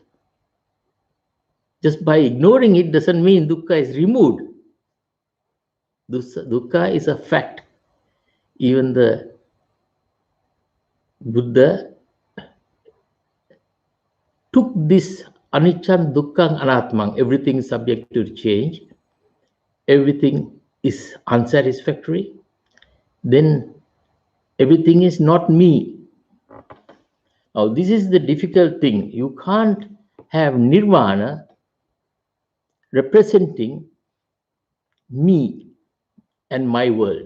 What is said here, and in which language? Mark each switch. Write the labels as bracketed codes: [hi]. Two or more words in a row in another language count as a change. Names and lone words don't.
[en] Just by ignoring it doesn't mean dukkha is removed. Dukkha is a fact. Even the Buddha took this [pi] anicca, dukkha, anatma, [en] everything is subject to change, everything is unsatisfactory, then everything is not me. Now, this is the difficult thing. You can't have nirvana representing me and my world.